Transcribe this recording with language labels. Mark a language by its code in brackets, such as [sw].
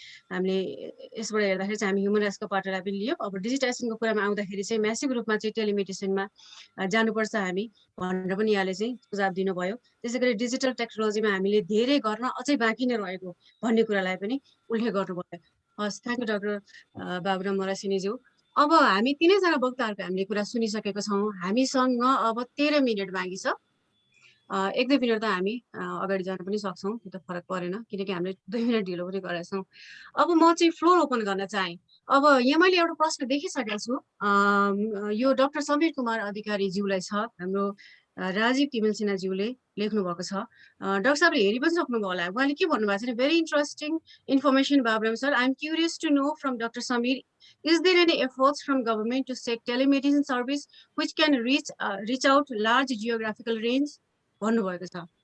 [ne] हामीले यसबाट हेर्दाखेरि चाहिँ हामी ह्युमन राइट्सको पाटोलाई पनि लियौँ। अब डिजिटाइजेसनको कुरामा आउँदाखेरि चाहिँ म्यासिभ रूपमा चाहिँ टेलिमेडिसिनमा जानुपर्छ हामी भनेर पनि यहाँले चाहिँ सुझाव दिनुभयो। त्यसै गरी डिजिटल टेक्नोलोजीमा हामीले धेरै गर्न अझै बाँकी नै रहेको भन्ने कुरालाई पनि उल्लेख गर्नुभयो। हस्, थ्याङ्क यू डाक्टर बाबुराम मरासिनीज्यू। अब हामी तिनैजना वक्ताहरूको हामीले कुरा सुनिसकेको छौँ। हामीसँग अब 13 मिनट बाँकी छ। 1-2 मिनट त हामी अगाडि जान पनि सक्छौँ, त्यो त फरक परेन, किनकि हामीले 2 मिनट ढिलो पनि गरेका छौँ। अब म चाहिँ फ्लोर ओपन गर्न चाहेँ। अब यहाँ मैले एउटा प्रश्न देखिसकेको छु, यो डाक्टर समीर कुमार अधिकारीज्यूलाई छ। हाम्रो राजीव तिमेल सिन्हाज्यूले लेख्नु भएको छ। डाक्टर साहबले हेरि पनि सक्नुभयो होला। उहाँले के भन्नुभएको छ भने, [en] very interesting information Baburam sir, I am curious to know from doctor Sameer, is there any efforts from government to set telemedicine service which can reach out large geographical range [ne] भन्नुभएको छ।